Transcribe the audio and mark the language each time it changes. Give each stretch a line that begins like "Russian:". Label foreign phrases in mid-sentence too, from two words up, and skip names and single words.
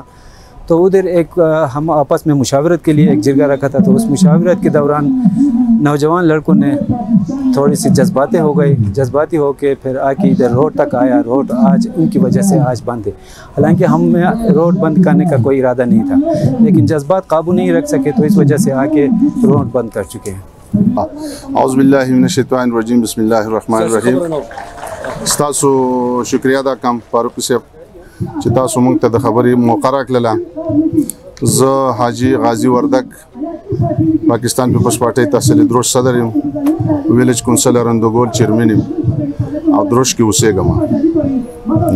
Urdu: تو ادھر ایک ہم آپس میں مشاورت کے لیے ایک جرگہ رکھا تھا، تو اس مشاورت کے دوران نوجوان لڑکوں نے تھوڑی سی جذباتی ہو کے پھر آ کے ادھر روڈ تک آیا۔ روڈ آج ان کی وجہ سے آج بند ہے، حالانکہ ہم روڈ بند کرنے کا کوئی ارادہ نہیں تھا، لیکن جذبات قابو نہیں رکھ سکے تو اس وجہ سے آ کے روڈ بند کر چکے ہیں۔
Arabic: اعوذ باللہ من الشیطان الرجیم، بسم اللہ الرحمن الرحیم۔
Pashto: ستاسو شکریہ دا کم فاروق صاحب چې تاسو موږ ته د خبرې موقع راکړله. زه حاجی غازی وردک پاکستان پیپلز پارټۍ تحصیل دروش صدر یم، ویلیج کونسل رندوګول چیرمن یم او دروش کې اوسېږم.